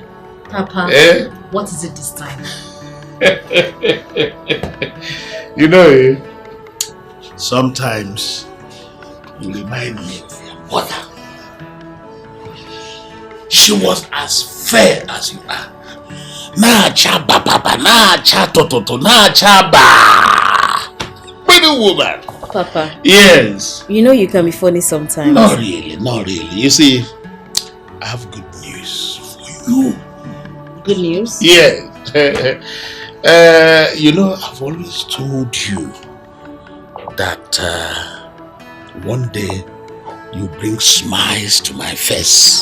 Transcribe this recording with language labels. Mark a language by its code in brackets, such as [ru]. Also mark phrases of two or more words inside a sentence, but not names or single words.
[en] Papa, what is it this time? You know, sometimes you remind me of your mother. She was as fair as you are. Na chaba papa, na cha tototo, na chaba. Pretty woman. Papa. Yes. You know you can be funny sometimes. Not really, not really. You see, I have good news for you. Good news? Yes. You know, I've always told you that one day you bring smiles to my face.